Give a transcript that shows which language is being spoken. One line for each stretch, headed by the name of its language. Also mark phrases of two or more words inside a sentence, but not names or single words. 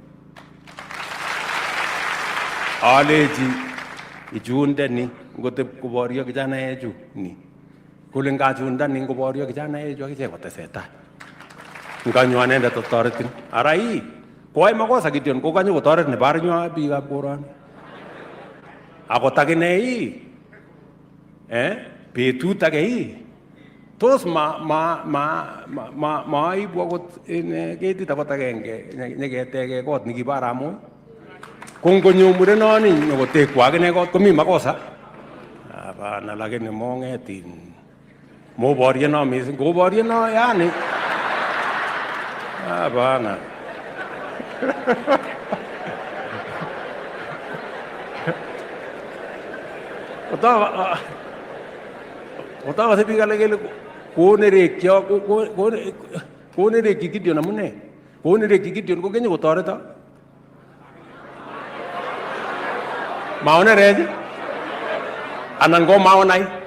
Kalenjin: alechi ichundeni ngotep koborio kijanaechu ni kole ngachundani ngoborio kijanaechu akichek kotesetai nganyo anendet toretin ara koai makosa Gideon kokanyo kotoret nebarnyo biikab koroni akot akine betut ake tos maibu akot ketit akot agenge nyeketeke kot nikibo Arap kongonyo murenoni nyokotekwa akine kot komi
Swahili: makosa hapana lakini
Kalenjin: mongetin moboryeno mising koboryeno yani hapana Otawa sa biik alak kele konerekyi Gideon amune konerekyi Gideon kokenyo kotoreto maonerech anan ko maonai